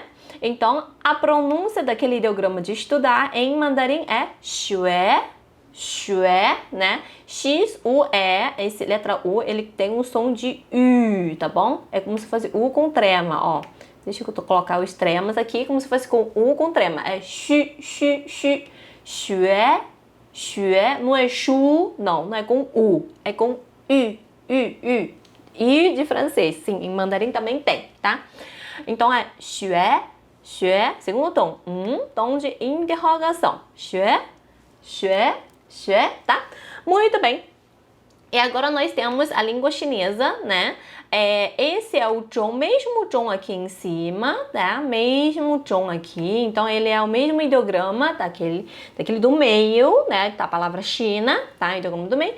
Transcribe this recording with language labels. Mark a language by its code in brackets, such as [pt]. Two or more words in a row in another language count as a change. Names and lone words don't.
[pt] Então, a pronúncia daquele ideograma de estudar em mandarim é [zh] 学，学, [pt] né? X, U, E, esse letra U, ele tem um som de U, tá bom? É como se fosse U com trema, ó. Deixa eu colocar os tremas aqui, como se fosse com U com trema. É xu, xu, xu, xue, xue, não é chu, não é com U, é com U, U, U. I de francês, sim, em mandarim também tem, tá? Então é [zh] 学，学, [pt] segundo tom, tom de interrogação. [zh] 学，学, 学, [pt] tá? Muito bem. E agora nós temos a língua chinesa, né? Esse é o zhong, mesmo zhong aqui em cima, tá? Mesmo zhong aqui. Então, ele é o mesmo ideograma daquele do meio, né? Da palavra China, tá? Ideograma do meio.